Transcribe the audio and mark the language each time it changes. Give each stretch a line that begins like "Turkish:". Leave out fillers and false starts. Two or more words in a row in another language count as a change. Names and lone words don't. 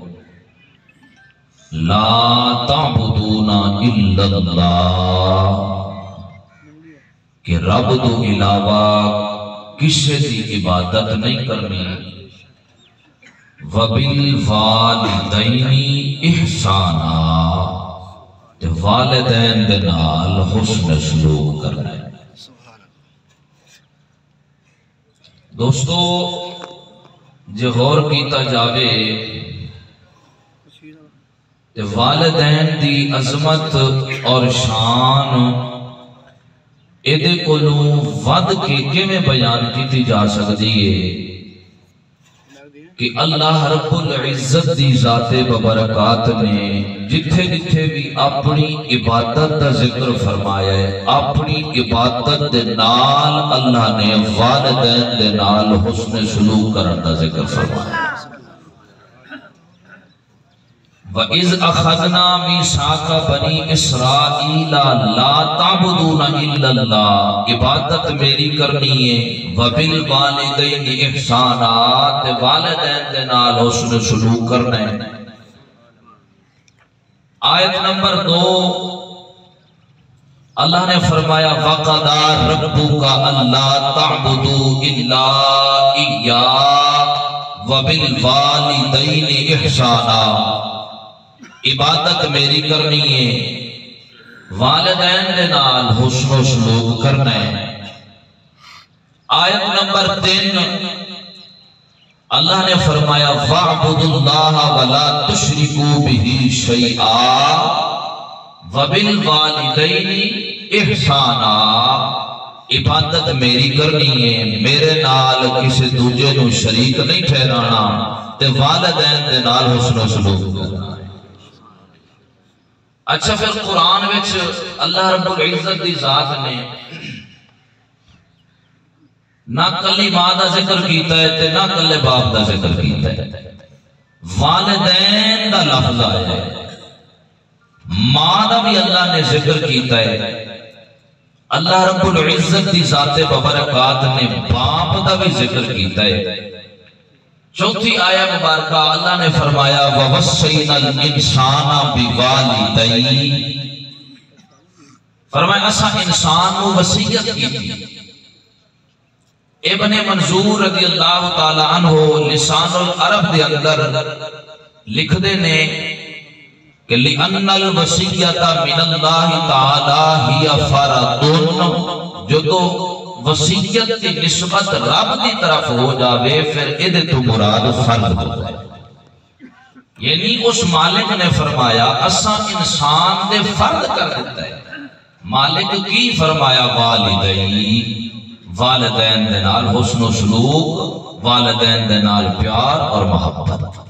Arabic: لا تعبدون الا اللہ
Punjabi: کہ رب تو علاوہ کسی دی عبادت نہیں کرنی
Arabic: وَبِالْوَالِدَيْنِ احسانا
Punjabi: تے والدین دے نال حسن سلوک کرنا ہے۔ دوستو جے غور کیتا جاوے تے والدین دی عظمت اور شان ایدے کولو ود کے کیویں بیان کیتی جا سکتی ہے کہ اللہ رب العزت دی ذات ببرکات نے جتھے جتھے بھی اپنی عبادت دا ذکر فرمایا ہے اپنی عبادت دے نال اللہ نے والدین دے نال حسن سلوک کرن دا ذکر فرمایا ہے۔
Arabic: وَإِذْ أَخَذْنَا مِيثَاقَ بَنِي إِسْرَائِيلَ لَا تَعْبُدُونَ إِلَّا اللَّهَ
Punjabi: عبادت میری کرنی ہے
Arabic: وَبِالْوَالِدَيْنِ احسانا
Punjabi: تے والدین دے نال حسن سلوک کرنا ہے۔ آیت نمبر 2 اللہ نے فرمایا
Arabic: وَقَضَىٰ رَبُّكَ أَلَّا تَعْبُدُوا إِلَّا إِيَّاهُ وَبِالْوَالِدَيْنِ احسانا
Punjabi: عبادت میری کرنی ہے والدین دے نال حسن و سلوک کرنا ہے۔ آیت نمبر 3 اللہ نے فرمایا
Arabic: وَاعْبُدُوا اللَّهَ وَلَا تُشْرِكُوا بِهِ شَيْئًا وَبِالْوَالِدَيْنِ احسانا
Punjabi: عبادت میری کرنی ہے میرے نال کسی دوجے نو شریک نہیں ٹھہرانا تے والدین دے نال حسن و سلوک کرنا۔ اچھا پھر قرآن وچ اللہ رب العزت دی ذات نے نہ کلی ماں دا ذکر کیتا ہے تے نہ کلے باپ دا ذکر کیتا ہے، والدین دا لفظ آیا ہے، ماں دا بھی اللہ نے ذکر کیتا ہے، اللہ رب العزت دی ذات ببرکات نے باپ دا بھی ذکر کیتا ہے۔ چوتھی آیہ مبارکہ اللہ نے فرمایا
Arabic: وَوَصَّيْنَا الْإِنسَانَ بِوَالِدَيْهِ
Punjabi: فرمایا اسا انسان کو وصیت کی تھی۔ ابن منظور
Arabic: رضی اللہ تعالی عنہ
Punjabi: لسان العرب دے اندر لکھ دے نے کہ
Arabic: لِأَنَّ الْوَصِيَّةَ مِنَ اللَّهِ تَعَالَى هِيَ فَرَضٌ
Punjabi: جو تو وصیت کی نسبت رب دی طرف ہو جاوے پھر ادھے تو مراد فرض ہو جائے، یعنی اس مالک نے فرمایا اساں انسان دے فرض کر دیتا ہے۔ مالک کی فرمایا والدین دے نال حسن و سلوک والدین دے نال پیار اور محبت۔